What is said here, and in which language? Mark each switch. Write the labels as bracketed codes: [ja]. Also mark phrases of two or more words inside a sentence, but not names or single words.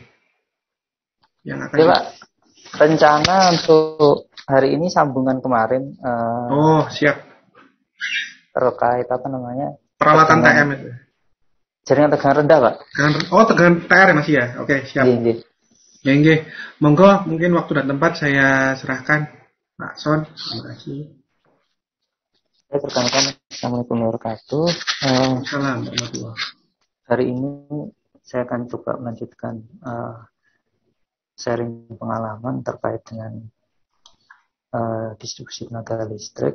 [id] Yang akan Oke Pak, rencana untuk hari ini sambungan kemarin Oh, siap. terkait apa namanya Perawatan tegangan TM itu. jaringan tegangan rendah Pak. Tegangan TR ya masih ya? Oke, siap. [jv] Nggih, nggih. Ya, nggih. [id] Monggo, mungkin waktu dan tempat saya serahkan. Pak Son, terima kasih. Saya perkenalkan [ar] السلام عليكم ورحمة الله وبركاته. سلام ورحمة الله. [id] Hari ini saya akan coba melanjutkan sharing pengalaman terkait dengan distribusi tenaga listrik.